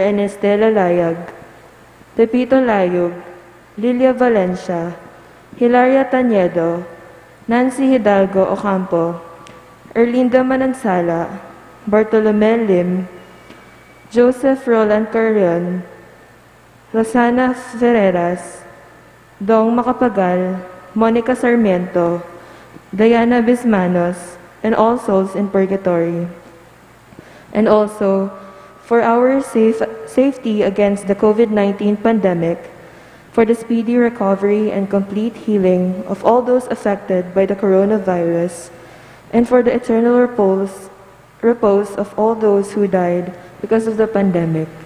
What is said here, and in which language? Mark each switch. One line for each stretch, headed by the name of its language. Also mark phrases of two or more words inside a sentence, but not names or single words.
English: and Estela Layag, Pepito Layug, Lilia Valencia, Hilaria Taniedo, Nancy Hidalgo Ocampo, Erlinda Manansala, Bartolome Lim, Joseph Roland Carrion, Rosana Ferreras, Dong Macapagal, Monica Sarmiento, Diana Bismanos, and all souls in purgatory. And also, for our safety against the COVID-19 pandemic, for the speedy recovery and complete healing of all those affected by the coronavirus, and for the eternal repose of all those who died because of the pandemic.